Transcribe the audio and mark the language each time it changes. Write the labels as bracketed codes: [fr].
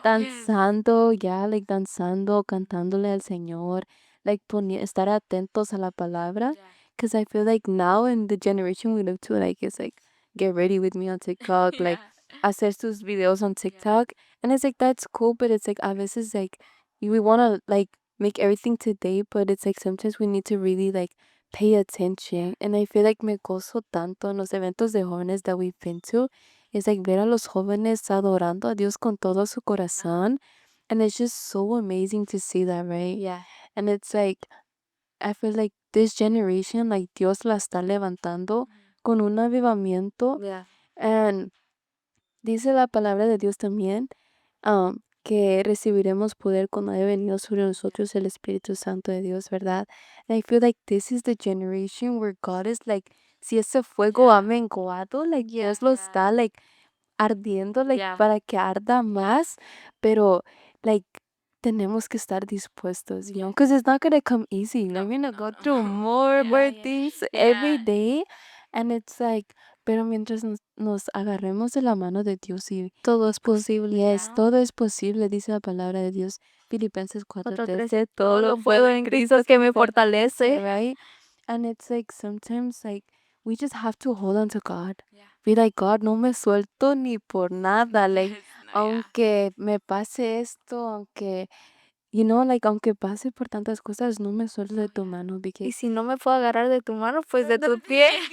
[es] danzando, [en] yeah, like, danzando, [es] cantándole al Señor, [en] like, [es] estar atentos a la palabra, [en] because I feel like now in the generation we live to, like, it's like, get ready with me on TikTok, like, [es] hacer sus videos [en] on TikTok, and it's like, that's cool, but it's like, [es] a veces, [en] like, we wanna, like, make everything today, but it's like, sometimes we need to really, like, pay attention. And I feel like [es] me gozo tanto en los eventos de jóvenes [en] that we've been to. It's like [es] ver a los jóvenes adorando a Dios con todo su corazón. [en] And it's just so amazing to see that, right? Yeah. And it's like, I feel like this generation, like [es] Dios la está levantando con un avivamiento. [en] Yeah. And [es] dice la palabra de Dios también que recibiremos poder cuando haya venido sobre nosotros el Espíritu Santo de Dios, ¿verdad? [en] And I feel like this is the generation where God is like, [es] si ese fuego ha menguado, [en] like [es] Dios lo está [en] like [es] ardiendo, [en] like [es] para que arda más, pero [en] like [es] tenemos que estar dispuestos, [en] you know, because it's not gonna come easy. Like, we're gonna go through more things every day, and it's like, [es] pero mientras nos agarremos de la mano de Dios y Todo es posible. [en] yes, [es] todo es posible, dice la palabra de Dios. Filipenses 4:13, 4:13, todo lo lo puedo puedo en en Cristo Cristo que que me me fortalece, fortalece. [en] right? And it's like sometimes like we just have to hold on to God. Be like, [es] God, no me suelto ni por nada. Like, aunque me pase esto, aunque, [en] you know, [es] like, aunque pase por tantas cosas, no me suelto de tu mano Y [en] because [es] si no me puedo agarrar de tu mano, pues de tu pie.